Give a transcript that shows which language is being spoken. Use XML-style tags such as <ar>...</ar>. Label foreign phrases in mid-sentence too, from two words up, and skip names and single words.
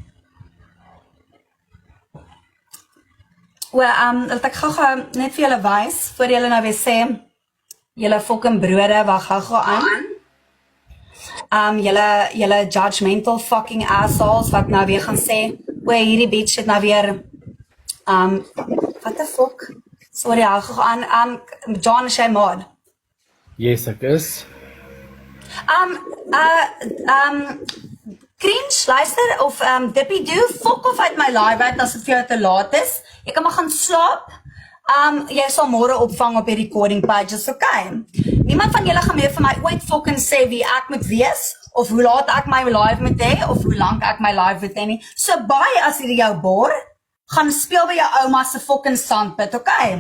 <af>Dat ek gou net vir julle wys, voor julle nou weer sê, julle fucking brode, wat gou aan. Julle</af> <en>judgmental fucking assholes,</en> <af>wat nou weer gaan sê, hierdie bitch het nou weer,</af> <en>what the fuck? Sorry,</en> <af>hou gou aan, John, is jy mod? Yes, ek is. Cringe, luister, of Dippy Doo,</af> <en>fuck off</en> <af>uit my live uit as het vir jou te laat is. Jy kan maar gaan slaap. Jy sal môre opvang op die</af> <en>recording pages,</en> <af>okay? Niemand van julle gaan meer vir my ooit fucking sê wie ek moet wees, of hoe laat ek my live moet hê, of hoe lang ek my live moet hê nie. So baie as hierdie jou boor, gaan speel by jou ouma se</af> <en>fucking sandpit,</en> <af>okay?</af>